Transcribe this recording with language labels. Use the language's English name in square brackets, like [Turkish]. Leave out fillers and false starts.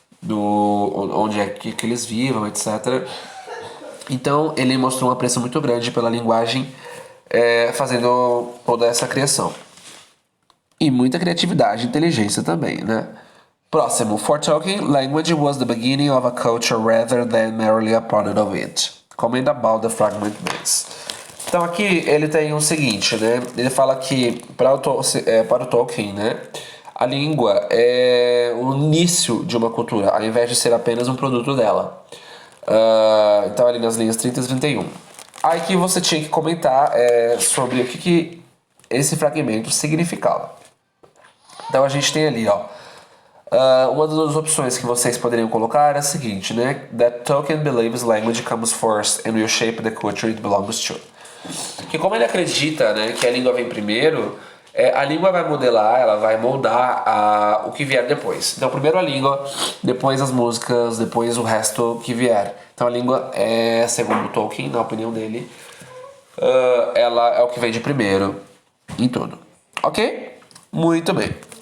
[Portuguese] onde é que eles vivam, etc. Então ele mostrou um apreço muito grande pela linguagem, fazendo toda essa criação. E muita criatividade e inteligência também, né? Próximo. [English] For Tolkien, language was the beginning of a culture rather than merely a product of it. Comment about the fragment base. [Portuguese] Então aqui ele tem o seguinte, né? Ele fala que para o Tolkien, né? A língua é o início de uma cultura, ao invés de ser apenas um produto dela. Então ali nas linhas 30 e 31. Aí que você tinha que comentar sobre o que esse fragmento significava. Então a gente tem ali, ó. Uma das opções que vocês poderiam colocar é a seguinte, né? [English] That Tolkien believes language comes first and will shape the culture it belongs to. [Portuguese] Que como ele acredita, né, que a língua vem primeiro, a língua vai modelar, ela vai moldar o que vier depois. Então primeiro a língua, depois as músicas, depois o resto que vier. Então a língua segundo Tolkien, na opinião dele, ela é o que vem de primeiro em tudo. Ok? Muito bem.